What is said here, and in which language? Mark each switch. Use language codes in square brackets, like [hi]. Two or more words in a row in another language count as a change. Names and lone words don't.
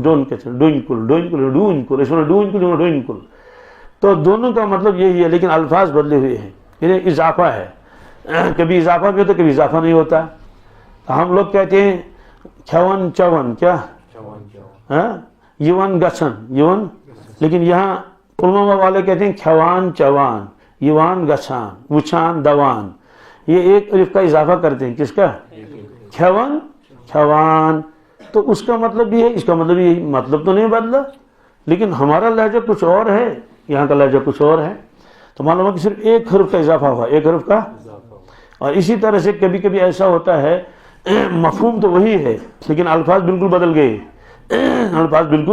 [ur] ڈون کہتے ہیں ڈوئنکل، ڈوئنکل ڈوئنکل، اس میں ڈوئنکل ڈوئنکل، تو دونوں کا مطلب یہی ہے لیکن الفاظ بدلے ہوئے ہیں، یہ اضافہ ہے، کبھی اضافہ بھی ہوتا ہے کبھی اضافہ نہیں ہوتا. ہم لوگ کہتے ہیں [ks] چھون چون، کیا یون گچھن یون، [ur] لیکن یہاں پلوامہ والے کہتے ہیں [ks] کھوان چوان، یوان گچھان، وچھان دوان، [ur] یہ ایک الف کا اضافہ کرتے ہیں. کس کا؟ [ks] کھون کھوان. [ur] تو اس کا مطلب یہ ہے، اس کا مطلب یہ، مطلب تو نہیں بدلا لیکن ہمارا لہجہ کچھ اور ہے، یہاں کا لہجہ کچھ اور ہے. تو معلوم ہے کہ صرف ایک حرف کا اضافہ ہوا، ایک حرف کا. اور اسی طرح سے کبھی کبھی ایسا ہوتا ہے مفہوم تو وہی ہے لیکن الفاظ بالکل بدل گئے، الفاظ بالکل.